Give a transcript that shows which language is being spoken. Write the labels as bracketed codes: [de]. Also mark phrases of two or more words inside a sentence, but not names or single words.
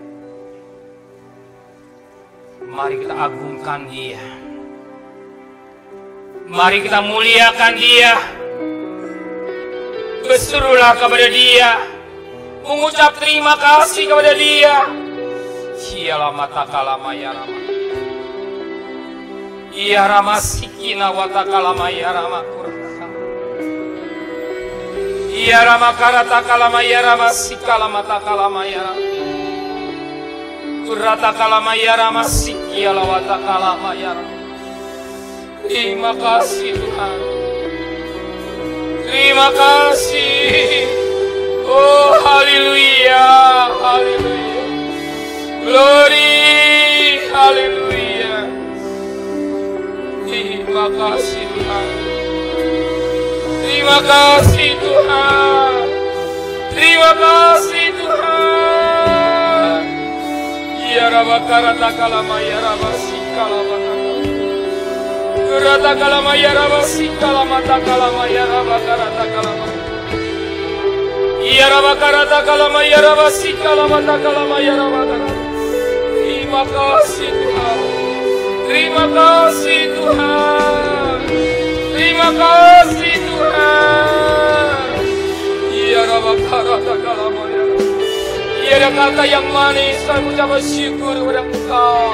[id] Mari kita agungkan Dia. Mari kita muliakan Dia. Berserulah kepada Dia. Mengucap terima kasih kepada Dia. Ialah mata kalamaya rama. Ia rama sikina wata kalamaya rama kurasa. Ia rama karata kalamaya rama sikala mata kalamaya rama. Kurata kalamaya rama sikiala wata kalamaya rama. Terima kasih Tuhan. Terima kasih. Oh, haleluya, haleluya. [en] Glory, haleluya. [id] Terima kasih Tuhan. Terima kasih Tuhan. Terima kasih Tuhan. Ya Rabakara takalama ya Rabasikala Kurata kalama ya Rabasikala matakalama ya Rabakara takalama. Ya Rabakara takalama ya Rabasikala matakalama ya Rabakara. Terima kasih Tuhan. Terima kasih Tuhan. Terima kasih Tuhan. Ya Rabakara takalama ya. Ya kata yang manis, kami ucap syukur kepada Engkau.